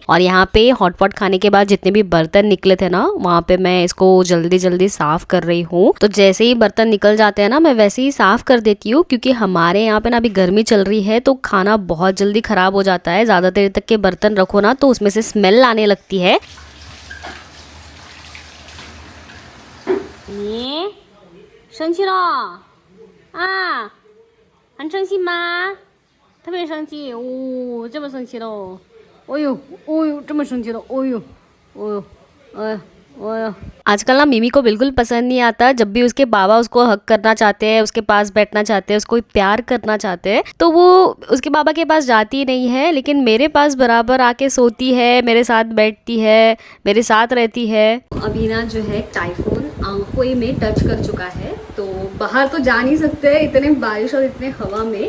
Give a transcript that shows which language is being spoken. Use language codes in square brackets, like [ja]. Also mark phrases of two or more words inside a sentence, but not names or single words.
[hi] और यहाँ पे हॉटपॉट खाने के बाद जितने भी बर्तन निकले थे ना, वहाँ पे मैं इसको जल्दी जल्दी साफ कर रही हूँ। तो जैसे ही बर्तन निकल जाते हैं ना मैं वैसे ही साफ कर देती हूँ, क्योंकि हमारे यहाँ पे ना अभी गर्मी चल रही है तो खाना बहुत जल्दी खराब हो जाता है। ज्यादा देर तक के बर्तन रखो ना तो उसमें से स्मेल आने लगती है। [zh] 你生气了啊？很生气吗？特别生气哦，这么生气了？哦呦，哦呦，这么生气了？哦呦，哦呦，哎呀。 [hi] आजकल ना मिमी को बिल्कुल पसंद नहीं आता जब भी उसके बाबा उसको हक करना चाहते हैं, उसके पास बैठना चाहते हैं, उसको प्यार करना चाहते हैं, तो वो उसके बाबा के पास जाती नहीं है, लेकिन मेरे पास बराबर आके सोती है, मेरे साथ बैठती है, मेरे साथ रहती है। अभी ना जो है टाइफून आंखों में टच कर चुका है, तो बाहर तो जा नहीं सकते इतने बारिश और इतने हवा में।